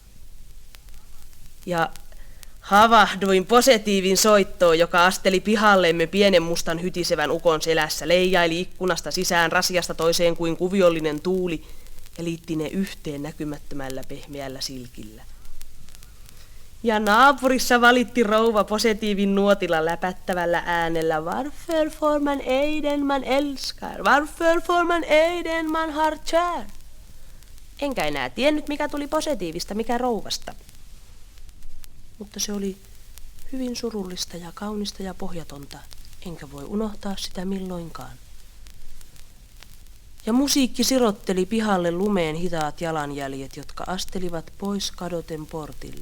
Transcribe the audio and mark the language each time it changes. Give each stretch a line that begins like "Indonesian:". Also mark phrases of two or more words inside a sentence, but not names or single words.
Finnish: Ja havahduin positiivin soittoon, joka asteli pihallemme pienen mustan hytisevän ukon selässä, leijaili ikkunasta sisään rasiasta toiseen kuin kuviollinen tuuli ja liitti ne yhteen näkymättömällä pehmeällä silkillä. Ja naapurissa valitti rouva positiivin nuotilla läpättävällä äänellä:
Swedish: Varför får man ejden man älskar? Varför får man ejden man har kär?
Finnish: Enkä enää tiennyt, mikä tuli positiivista, mikä rouvasta. Mutta se oli hyvin surullista ja kaunista ja pohjatonta, enkä voi unohtaa sitä milloinkaan. Ja musiikki sirotteli pihalle lumeen hitaat jalanjäljet, jotka astelivat pois kadoten portille.